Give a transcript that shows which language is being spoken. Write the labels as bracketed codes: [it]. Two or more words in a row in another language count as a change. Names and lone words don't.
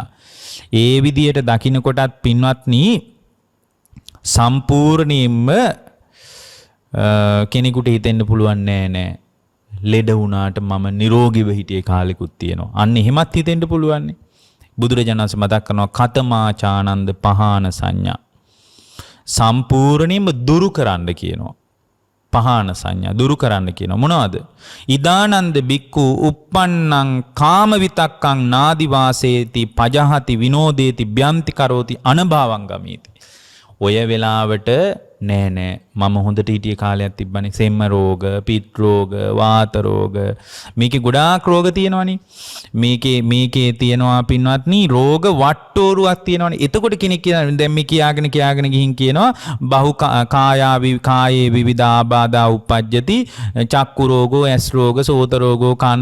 [si] ඒ විදියට දකින්න කොටත් පින්වත්නි සම්පූර්ණයෙන්ම කෙනෙකුට හිතෙන්න පුළුවන් නෑ ලෙඩ වුණාට මම නිරෝගීව හිටියේ කාලෙකුත් තියෙනවා. අන්න එහෙමත් හිතෙන්න පුළුවන්. බුදුරජාණන් වහන්සේ මතක් කරනවා [pi] කතමාචානන්ද පහාන සංඥා. [si] සම්පූර්ණයෙන්ම දුරු කරන්න කියනවා. පහාන සංඥා දුරු කරන්න කියනවා. මොනවද? [pi] ඉදානන්ද බික්කු uppannං කාම විතක්කං නාදි වාසේති පජහති විනෝදේති බ්‍යන්ති කරෝති අනභවං ගමීති. [si] ඔය වෙලාවට නෑ මම හොඳට හිටිය කාලයක් තිබ්බනේ. සෙම්ම රෝග, පිත් රෝග, වාත රෝග, මේකේ ගොඩාක් රෝග තියෙනවනේ. මේකේ තියෙනවා පින්වත්නි රෝග වට්ටෝරුවක් තියෙනවනේ. එතකොට කෙනෙක් කියනවා දැන් මේ කියාගෙන ගිහින් කියනවා [pi] බහු කායේ විවිධාබාධා උප්පජ්ජති චක්කු රෝගෝ, [si] ඇස් රෝග, [pi] සෝත රෝගෝ, [si] කන්